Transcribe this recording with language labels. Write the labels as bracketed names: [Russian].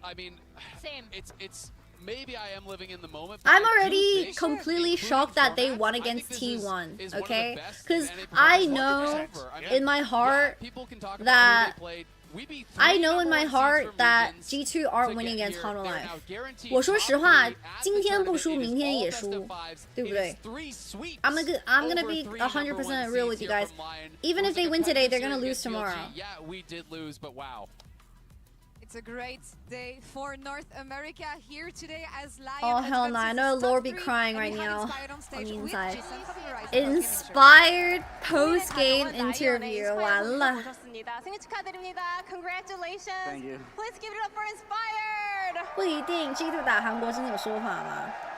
[English] I mean, it's maybe I am living in the moment. I'm already completely shocked that they won against T1, okay? Because I know in my heart that I know in my heart that G2 aren't winning against Han Life. [Chinese] 我说实话，今天不输，明天也输，对不对？ [English] I'm gonna be 100% real with you guys. Even if they win today, they're gonna lose tomorrow. Yeah, we did lose, but wow. It's a great day for North America here today as LYON. Oh hell no! I know Lore be crying right now on the inside. Inspired post-game interview. [Chinese] 完了。 [Korean] 생일 축하드립니다. [English] Congratulations. Thank you. Please give it up for Inspired. [Chinese] 不一定 G2 打韩国真的有说法吗？